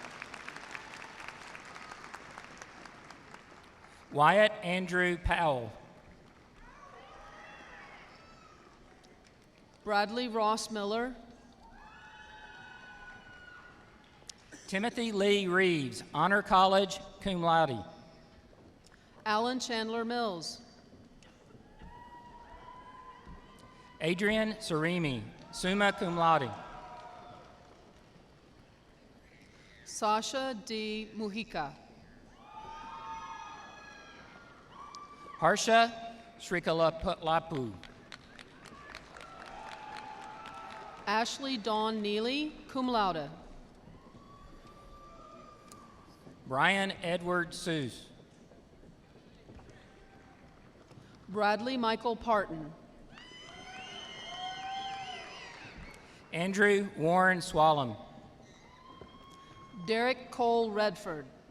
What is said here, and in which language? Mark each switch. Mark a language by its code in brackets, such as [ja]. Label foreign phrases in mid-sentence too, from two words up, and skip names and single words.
[en] Wyatt Andrew Powell. Bradley Ross Miller. Timothy Lee Reeves, Honor College, [la] cum laude. [en] Alan Chandler Mills. [la] Adrian Sarimi, summa cum laude. [en] Sasha D. Mujica. Harsha Srikalapu. Ashley Dawn Neely, [la] cum laude. [en] Brian Edward Seuss. Bradley Michael Parton. Andrew Warren Swallam. Derek Cole Redford.